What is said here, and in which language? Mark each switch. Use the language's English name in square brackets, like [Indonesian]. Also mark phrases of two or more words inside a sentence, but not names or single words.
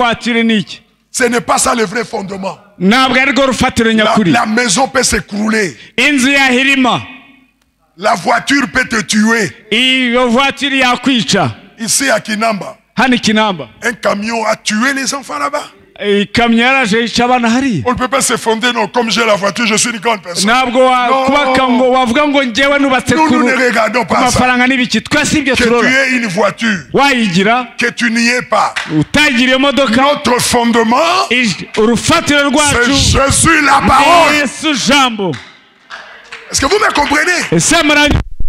[French] Ce n'est pas ça le vrai fondement. La maison peut s'écrouler. La voiture peut te tuer. Ici à Kinamba, un camion a tué les enfants là-bas. [Kinyarwanda] ikamyo yaraje yica abana hariya. [French] On ne peut pas s'effondrer, non, comme j'ai la voiture, je suis une grande personne. [Kinyarwanda] Ntabwo kubaka ngo wavuga ngo njyewe nubatse ku [French] nous ne regardons pas ça. [Kinyarwanda] mafaranga n'ibiki twese ibyo turora. [French] Que tu aies une voiture, [Kinyarwanda] wayigira, [French] que tu n'y es pas. [Kinyarwanda] Utagira imodoka. [French] Notre fondement, [Kinyarwanda] urufatiro rwacu, [French] c'est Jésus la parole. [Kinyarwanda] Yesu jambo. [French] Est-ce que vous me comprenez?